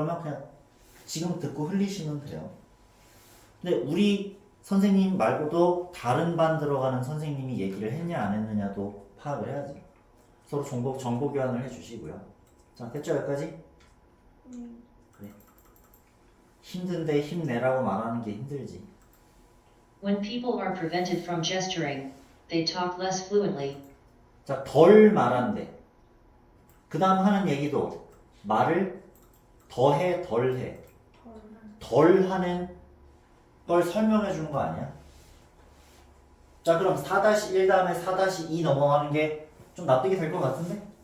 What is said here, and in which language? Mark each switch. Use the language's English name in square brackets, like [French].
[Korean] 그러면 그냥 지금 듣고 흘리시면 돼요. 근데 우리 선생님 말고도 다른 반 들어가는 선생님이 얘기를 했냐 안 했느냐도 파악을 해야지. 서로 정보 교환을 해주시고요. 자, 됐죠 여기까지? 그래. 힘든데 힘내라고 말하는 게 힘들지. [English] When people are prevented from gesturing, they talk less fluently. [Korean] 자, 덜 말한대. 그 다음 하는 얘기도 말을 더해 덜해. 덜 하는 걸 설명해 주는 거 아니야? 자, 그럼 4-1 다음에 4-2 넘어가는 게 좀 납득이 될 것 같은데?